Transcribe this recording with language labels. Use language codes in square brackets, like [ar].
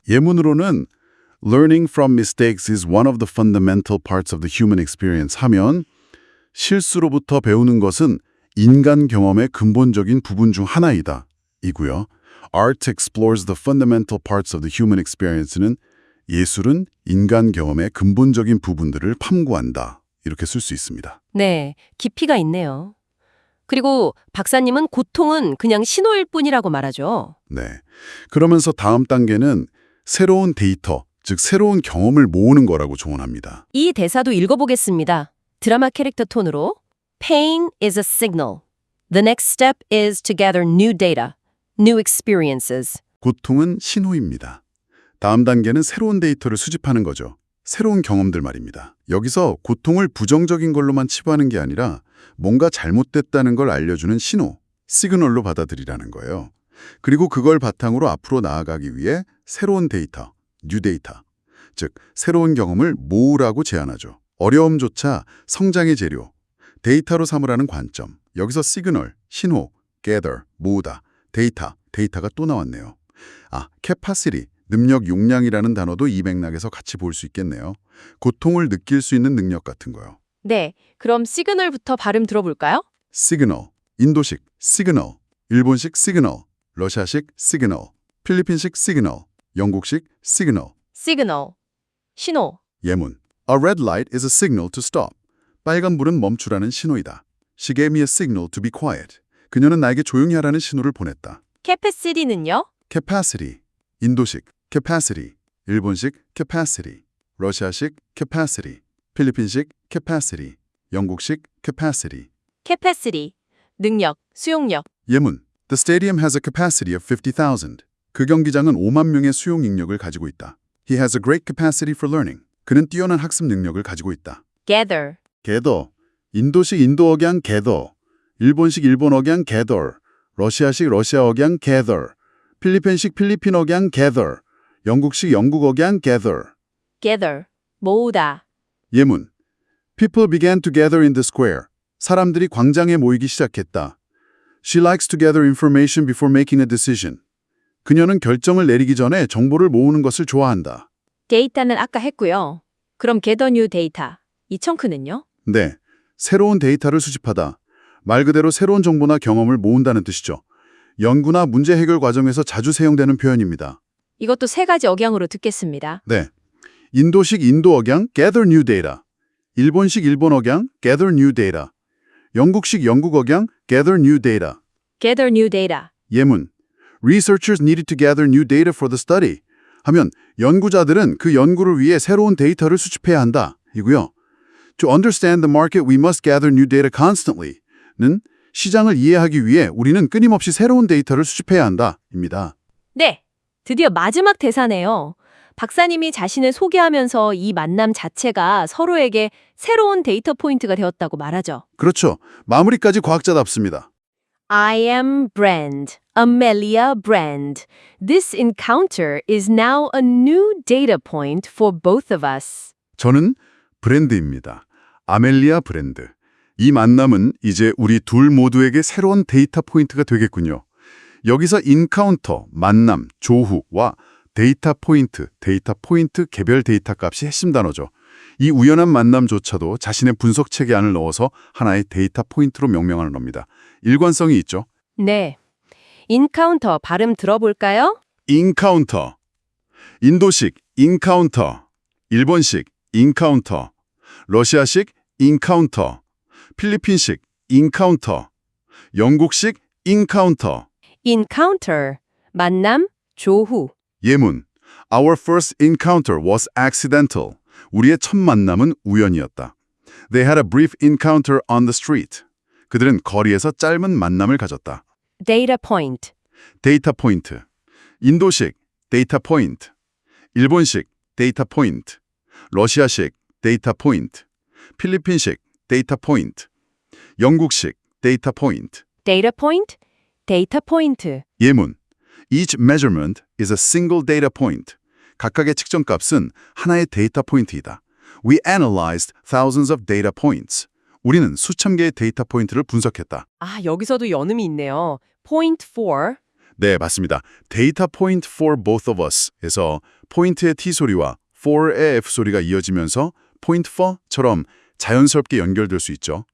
[ko] 예문으로는 [en] learning from mistakes is one of the fundamental parts of the human experience [ko] 하면 실수로부터 배우는 것은 인간 경험의 근본적인 부분 중 하나이다. 이고요. [en] Art explores the fundamental parts of the human experience는 [ko] 예술은 인간 경험의 근본적인 부분들을 탐구한다. 이렇게 쓸 수 있습니다. 네, 깊이가 있네요. 그리고 박사님은 고통은 그냥 신호일 뿐이라고 말하죠. 네. 그러면서 다음 단계는 새로운 데이터, 즉 새로운 경험을 모으는 거라고 조언합니다. 이 대사도 읽어보겠습니다. 드라마 캐릭터 톤으로 [en] Pain is a signal. The next step is to gather new data. new experiences. [ko] 고통은 신호입니다. 다음 단계는 새로운 데이터를 수집하는 거죠. 새로운 경험들 말입니다. 여기서 고통을 부정적인 걸로만 치부하는 게 아니라 뭔가 잘못됐다는 걸 알려주는 신호, 시그널로 받아들이라는 거예요. 그리고 그걸 바탕으로 앞으로 나아가기 위해 새로운 데이터, 뉴 데이터, 즉 새로운 경험을 모으라고 제안하죠. 어려움조차 성장의 재료, 데이터로 삼으라는 관점. 여기서 시그널, 신호, gather, 모으다, 데이터가 또 나왔네요. capacity, 능력, 용량이라는 단어도 이 맥락에서 같이 볼 수 있겠네요. 고통을 느낄 수 있는 능력 같은 거요. 네, 그럼 시그널부터 발음 들어볼까요? 시그널, 인도식 시그널, 일본식 시그널, 러시아식 시그널, 필리핀식 시그널, 영국식 시그널. 시그널, 신호. 예문. [en] A red light is a signal to stop. [ko] 빨간불은 멈추라는 신호이다. [en] She gave me a signal to be quiet. [ko] 그녀는 나에게 조용히 하라는 신호를 보냈다. capacity는요? capacity, 인도식 capacity, 일본식 capacity, 러시아식 capacity, 필리핀식 capacity, 영국식 capacity. capacity, 능력, 수용력. 예문. [en] The stadium has a capacity of 50,000. [ko] 그 경기장은 5만 명의 수용 능력을 가지고 있다. [en] He has a great capacity for learning. [ko] 그는 뛰어난 학습 능력을 가지고 있다. gather, gather, 인도식 인도 억양 gather, 일본식 일본 억양 gather, 러시아식 러시아 억양 gather, 필리핀식 필리핀 억양 gather, 영국식 영국 억양 gather. gather, 모으다. 예문. [en] People began to gather in the square. [ko] 사람들이 광장에 모이기 시작했다. [en] She likes to gather information before making a decision. [ko] 그녀는 결정을 내리기 전에 정보를 모으는 것을 좋아한다. 데이터는 아까 했고요. 그럼 [en] gather new data. [ko] 이 청크는요? 네, 새로운 데이터를 수집하다. 말 그대로 새로운 정보나 경험을 모은다는 뜻이죠. 연구나 문제 해결 과정에서 자주 사용되는 표현입니다. 이것도 세 가지 억양으로 듣겠습니다. 네, 인도식 인도 억양 gather new data, 일본식 일본 억양 gather new data, 영국식 영국 억양 gather new data. [en] gather new data. [ko] 예문. [en] Researchers needed to gather new data for the study. [ko] 하면 연구자들은 그 연구를 위해 새로운 데이터를 수집해야 한다. 이고요. [en] To understand the market, we must gather new data constantly. [ko] 는 시장을 이해하기 위해 우리는 끊임없이 새로운 데이터를 수집해야 한다. 입니다. 네, 드디어 마지막 대사네요. 박사님이 자신을 소개하면서 이 만남 자체가 서로에게 새로운 데이터 포인트가 되었다고 말하죠. 그렇죠. 마무리까지 과학자답습니다. [en] I am Brand, Amelia Brand. This encounter is now a new data point for both of us. [ko] 저는 브랜드입니다. 아멜리아 브랜드. 이 만남은 이제 우리 둘 모두에게 새로운 데이터 포인트가 되겠군요. 여기서 인카운터, 만남, 조후와 데이터 포인트 개별 데이터 값이 핵심 단어죠. 이 우연한 만남조차도 자신의 분석체계 안을 넣어서 하나의 데이터 포인트로 명명하는 겁니다. 일관성이 있죠. 네. 인카운터 발음 들어볼까요? 인카운터. 인도식 인카운터. 일본식 인카운터. 러시아식 인카운터. 필리핀식 인카운터. 영국식 인카운터. encounter, 만남, 조후. 예문. [en] Our first encounter was accidental. [ko] 우리의 첫 만남은 우연이었다. [en] They had a brief encounter on the street. [ko] 그들은 거리에서 짧은 만남을 가졌다. [en] data point, [ko] 데이터 포인트. 인도식 데이터 포인트. 일본식 데이터 포인트. 러시아식 데이터 포인트. 필리핀식 데이터 포인트. 영국식 데이터 포인트. data point, 데이터 포인트. 예문. [en] Each measurement is a single data point. [ko] 각각의 측정값은 하나의 데이터 포인트이다. [en] We analyzed thousands of data points. [ko] 우리는 수천 개의 데이터 포인트를 분석했다. 아, 여기서도 연음이 있네요. [en] point for, [ko] 네, 맞습니다. 데이터 포인트 [en] for both of us [ko] 에서 포인트의 T 소리와 for의 F 소리가 이어지면서 point for처럼 자연스럽게 연결될 수 있죠.